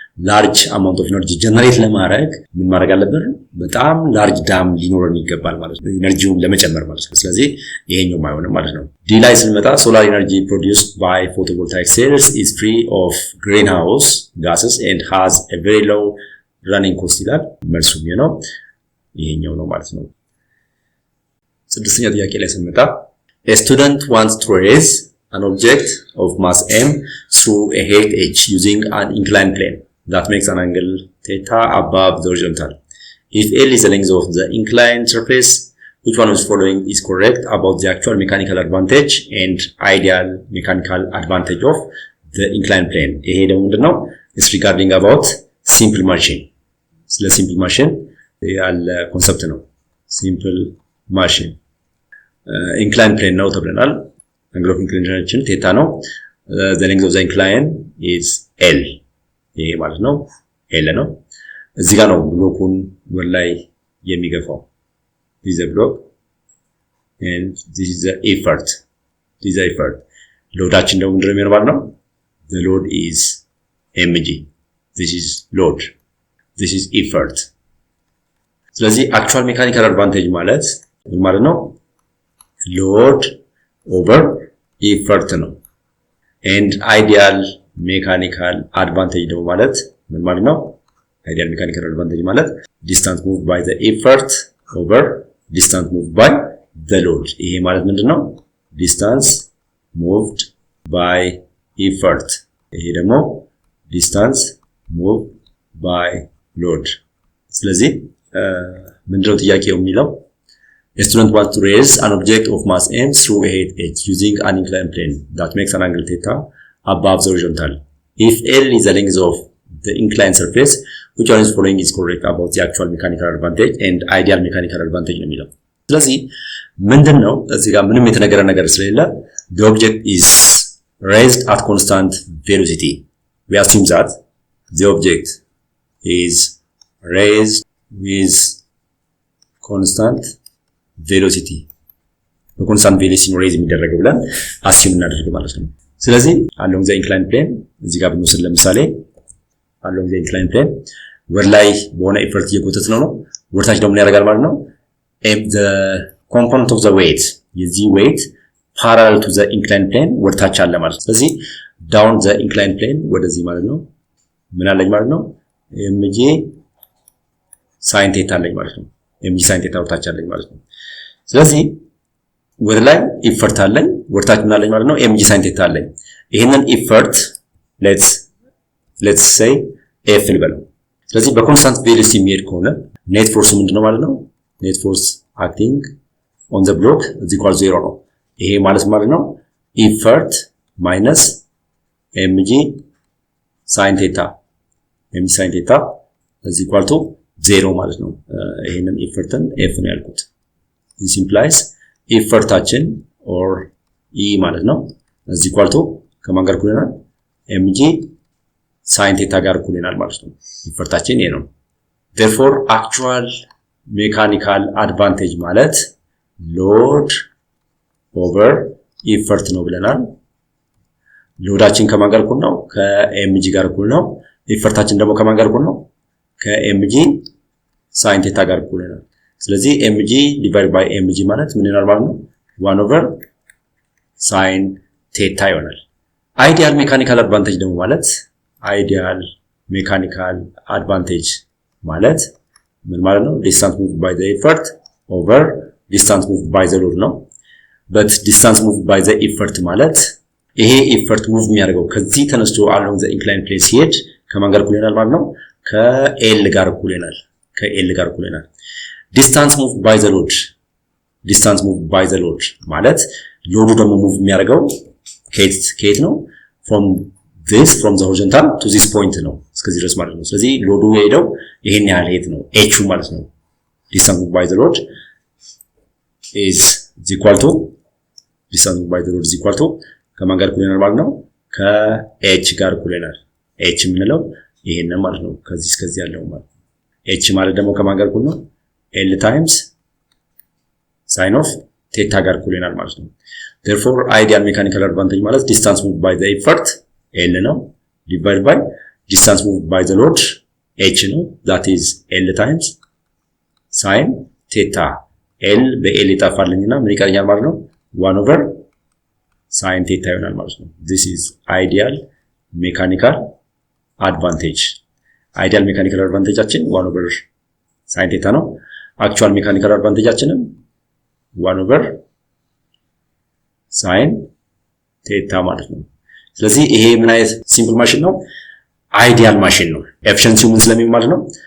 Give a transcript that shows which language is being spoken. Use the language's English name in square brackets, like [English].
[Amharic] ላርጅ አማውንት ኦፍ ኤነርጂ ጀነሬት ለማድረግ ምን ማድረግ አለበት በጣም ላርጅ ዳም ሊኖረን ይገባል ማለት ነው ኤነርጂውን ለመጨመር ማለት ነው ስለዚህ ይሄኛው አይሆንም ማለት ነው ዲ ላይ ስንመጣ [English] solar energy produced by photovoltaic cells is free of greenhouse gases and has a very low running cost [Amharic] ይላል መልሱ ነው ይሄኛው ነው ማለት ነው ስድስተኛ ጥያቄ ላይ ስንመጣ [English] a student wants to raise an object of mass m through a height h using an inclined plane that makes an angle theta above the horizontal. If L is the length of the inclined surface, which one of the following is correct about the actual mechanical advantage and ideal mechanical advantage of the inclined plane? [Amharic] ይሄ ደግሞ ምንድነው? [English] It's regarding about simple machine. [Amharic] ስለ simple machine ያለ ኮንሰፕት ነው። [English] simple machine inclined plane ነው ተብለናል። angle of inclination ቴታ ነው። the length of the incline is L. [Amharic] ይሄ ማለት ነው L ነው። እዚህ ጋር ነው ብሎኩን ወደ ላይ የሚገፋው። [English] this is a block and this is the effort. [Amharic] this is the effort. ሎዳችን ደግሞ ምንድነው የሚሆነው ማለት ነው? [English] the load is mg. this is load. this is effort. [Amharic] ስለዚህ actual mechanical advantage ማለት ምን ማለት ነው? [English] load over effort ነው። and ideal mechanical advantage [Amharic] ደግሞ ማለት ምን ማለት ነው? [English] ideal mechanical advantage ማለት distance moved by the effort over distance moved by the load. [Amharic] ይሄ ማለት ምንድነው? [English] distance moved by effort. [Amharic] ይሄ ደግሞ [English] distance moved by load. [Amharic] ስለዚህ ምንድነው ጥያቄው የሚለው? [English] A student wants to raise an object of mass m through a height h using an inclined plane that makes an angle theta above the horizontal. If L is the length of the inclined surface, which one is following is correct about the actual mechanical advantage and ideal mechanical advantage [Amharic] ነው የሚለው። ስለዚህ ምንድነው እዚህ ጋር ምንም የተነገረ ነገር ስለሌለ [English] the object is raised at constant velocity. We assume that the object is raised with constant velocity. [Amharic] በኮንስታንት ቬሎሲቲ ነው ሬዝ የሚደረገው ብለን አስዩም እናደርግ ማለት ነው። ስለዚህ along the inclined plane እዚህ ጋር ብንወስድ ለምሳሌ along the inclined plane ወደ ላይ በሆነ ኢፈርት እየጎተትነው ነው። ወደታች ደግሞ ያደርጋል ማለት ነው። the component of the weight የዚህ weight parallel to the inclined plane ወደታች አለ ማለት ነው። ስለዚህ down the inclined plane ወደዚህ ማለት ነው ምን አለኝ ማለት ነው? mg sin theta አለኝ ማለት ነው። mg sin theta ወደታች አለኝ ማለት ነው። ስለዚህ ወደ ላይ ኢፈርት አለኝ ወደታች ምን አለኝ ማለት ነው? mg sin theta አለኝ። ይሄንን ኢፈርት let's say f ልበለው። ስለዚህ በኮንስታንት ቬሎሲቲ የሚሄድ ከሆነ ኔት ፎርስ ምንድነው ማለት ነው? ኔት ፎርስ [English] acting on the block is equal to 0 [Amharic] ነው። ይሄ ማለት ነው ኢፈርት ማይነስ mg sin theta mg sin theta is equal to 0 ማለት ነው። ይሄንን ኢፈርትን f ነው ያልኩት። this implies ኢፈርታችን or e ማለት ነው is equal to ከማን ጋር እኩል ይሆናል? mg sin theta ጋር እኩል ይሆናል ማለት ነው። ኢፈርታችን ይሄ ነው። therefore actual mechanical advantage ማለት load over effort ነው ብለናል። ሎዳችን ከማን ጋር እኩል ነው? ከmg ጋር እኩል ነው። ኢፈርታችን ደግሞ ከማን ጋር እኩል ነው? ከmg sin theta ጋር እኩል ይሆናል። ስለዚህ mg divided by mg ማለት ምን ይሆናል ማለት ነው? 1 over sin theta ይሆናል። ideal mechanical advantage ደግሞ ማለት ideal mechanical advantage ማለት ምን ማለት ነው? distance moved by the effort over distance moved by the load ነው። but distance moved by the effort ማለት ይሄ effort move የሚያደርገው ከዚህ ተነስቶ along the inclined plane ሲሄድ ከማን ጋር እኩል ይሆናል ማለት ነው? ከl ጋር እኩል ይሆናል። ከl ጋር እኩል ይሆናል። distance moved by the load distance moved by the load ማለት ሎዱ ደግሞ ሙቭ የሚያደርገው ከየት ነው? [English] from the horizontal to this point [Amharic] ነው እስከዚህ ድረስ ማለት ነው። ስለዚህ ሎዱ የሄደው ይሄን ያህል ሄት ነው h ማለት ነው። [English] distance moved by the load is equal to distance moved by the load is equal to ከማን ጋር እኩል ይሆናል ማለት ነው? [Amharic] ከh ጋር እኩል ይሆናል። h የምንለው ይሄን ማለት ነው። ከዚህ እስከዚህ ያለው ማለት ነው። h ማለት ደግሞ ከማን ጋር እኩል ነው? [English] l times sin of theta ጋር እኩል ይሆናል ማለት ነው። therefore ideal mechanical advantage ማለት distance moved by the effort l ነው divided by distance moved by the load h ነው that is l times sin theta [Amharic] l በl ይጣፋልኝና ምን ይቀርኛል ማለት ነው? [English] 1 over sin theta ይሆናል ማለት ነው። this is ideal mechanical advantage ideal mechanical advantageአችን 1 over sin theta ነው። actual mechanical advantageአችንም 1 over sin [Amharic] ቴታ ማለት ነው። ስለዚህ ይሄ ምን አይነት ሲምፕል ማሽን ነው? አይዲያል ማሽን ነው። ኤፊሺየንሲው ምን ስለሚሆን ማለት ነው?